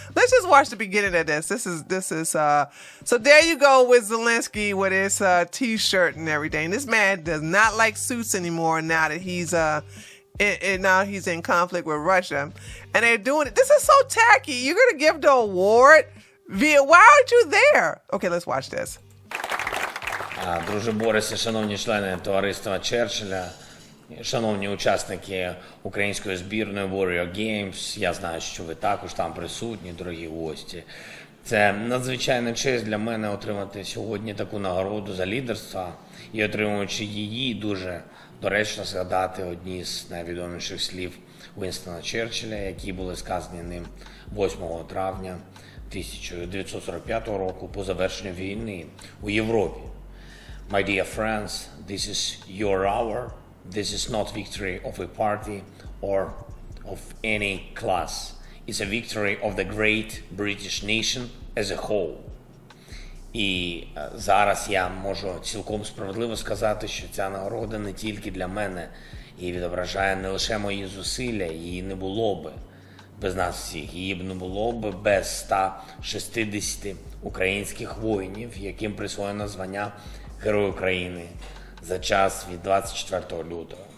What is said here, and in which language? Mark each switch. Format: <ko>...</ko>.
<en>Let's just watch the beginning of this. This is so there you go with Zelensky with his t-shirt and everything. This man does not like suits anymore now that he's he's in conflict with Russia. And they're doing it. This is so tacky. You're gonna give the award why aren't you there? Okay, let's watch this.</en> <uk>Друже Борисе, шановні члени товариства Черчилля, шановні учасники української збірної Warrior Games, я знаю, що ви також там присутні, дорогі гості. Це надзвичайна честь для мене отримати сьогодні таку нагороду за лідерство і отримуючи її, дуже доречно згадати одні з найвідоміших слів Вінстона Черчилля, які були сказані ним 8 травня 1945 року по завершенню війни у Європі.</uk> <en>My dear friends, this is your hour. This is not victory of a party or of any class. It's a victory of the great British nation as a whole.</en> <uk>І зараз я можу цілком справедливо сказати, що ця нагорода не тільки для мене і відображає не лише мої зусилля, її не було би без нас всіх, її б не було б без 160 українських воїнів, яким присвоєно звання Герой України за час від 24 лютого.</uk>